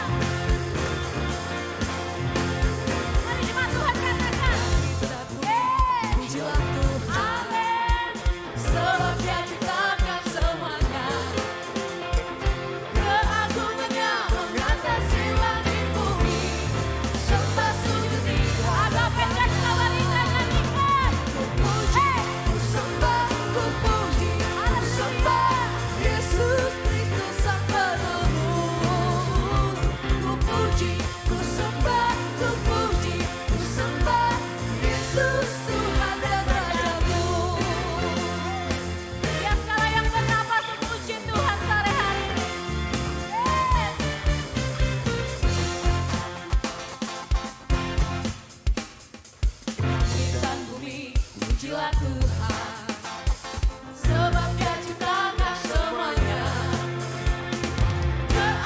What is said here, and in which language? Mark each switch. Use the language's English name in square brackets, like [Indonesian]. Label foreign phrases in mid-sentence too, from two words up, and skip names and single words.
[Indonesian] Mari jemaat Tuhan katakan, pujilah Tuhan, amin, sebab Dia ciptakan semuanya. Keagungannya mengatasi langit bumi, sembah sujud di hadapannya. Kembali dengan ikhlas. Ku puji, ku sembah, ku puji, ku sembah Yesus Kristus Sang Penebus. Ku puji, ku sembah, ku puji, ku sembah Yesus Tuhan dan Rajaku. Setiap kala yang bernapas memuji Tuhan sore hari ini. Yes. Langit dan bumi pujilah Tuhan, sebab Dia ciptakan semuanya.